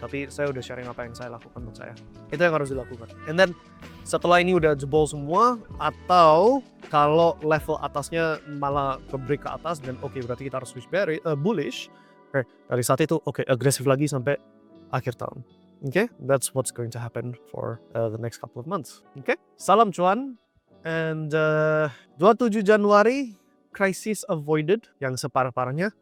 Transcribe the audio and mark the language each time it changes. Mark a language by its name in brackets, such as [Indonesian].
[Indonesian] Tapi saya udah sharing apa yang saya lakukan untuk saya. Itu yang harus dilakukan. [English] And then [Indonesian] setelah ini udah jebol semua, atau kalau level atasnya malah ke-break ke atas, dan oke, berarti kita harus switch bullish. Dari saat itu agresif lagi sampai akhir tahun. [English] That's what's going to happen for the next couple of months. [Indonesian] Salam cuan. [English] And 27 Januari crisis avoided [Indonesian] yang separah-parahnya.